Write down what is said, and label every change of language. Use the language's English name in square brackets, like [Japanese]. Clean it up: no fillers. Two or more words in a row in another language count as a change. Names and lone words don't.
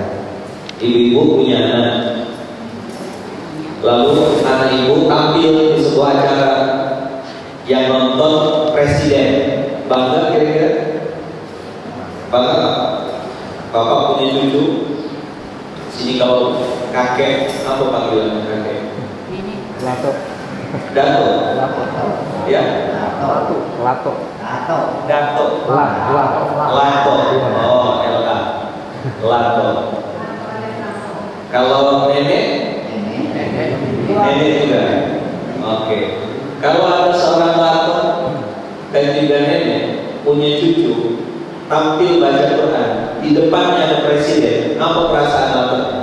[Indonesian] Ibu-ibu punya anak, lalu anak ibu tampil di sebuah acara yang nonton presiden, bangga kira-kira? Bangga? Bapak punya cucu, sini kalau kakek, apa panggilan kakek? Lato. Dato. Ya? Lato. Dato. Lato. Oh, LA. Lato. Kalau nenek? Nenek juga. Oke. Kalau ada seorang lato dan juga nenek punya cucu, tampil baca Quran, di depannya ada presiden, apa perasaan lato?